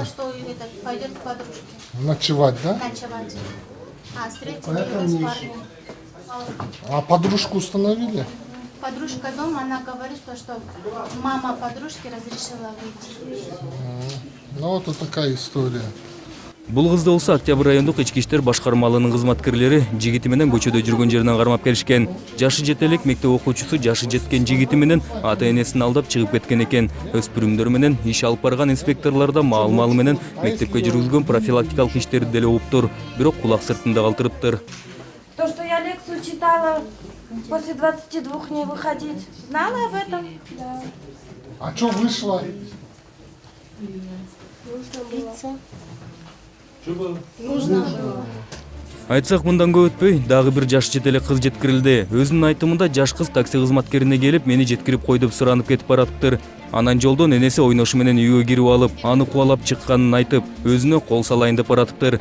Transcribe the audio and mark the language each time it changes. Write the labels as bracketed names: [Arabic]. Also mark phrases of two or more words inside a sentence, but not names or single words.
[Russian] что пойдет к подружке Ночевать, да? ночевать. А встретили Поэтому ее с не парнем. А подружку установили? Подружка дома, она говорит, что мама подружки разрешила выйти. Ну вот и такая история. [Kyrgyz] Бул кызды болсо Октябрь райондук ички иштер башкармалыгынын кызматкерлери жигити менен көчөдө жүргөн жеринен кармап келишкен. Жашы жете элек мектеп окуучусу жашы жеткен жигити менен ата-энесин алдап чыгып кеткен экен. Өспүрүмдөр менен иш алып барган инспекторлор да маал-маалы менен мектепке жүргүзгөн профилактикалык иштерди деле угуптур, бирок кулак сыртында калтырыптыр. [Russian] То, что я лекцию читала, после 22 не выходить, знала об этом? Да. А что вышло? [Kyrgyz] Айтсак мындан көп өтпөй дагы бир жаш жете элек кыз жеткирилди. Өзүнүн айтымында жаш кыз такси кызматкерине келип, мени жеткирип кой деп суранып кетип баратыптыр. Анан жолдон энеси ойношу менен үйгө кирип алып, аны кубалап чыкканын айтып, өзүнө кол салайын деп баратыптыр.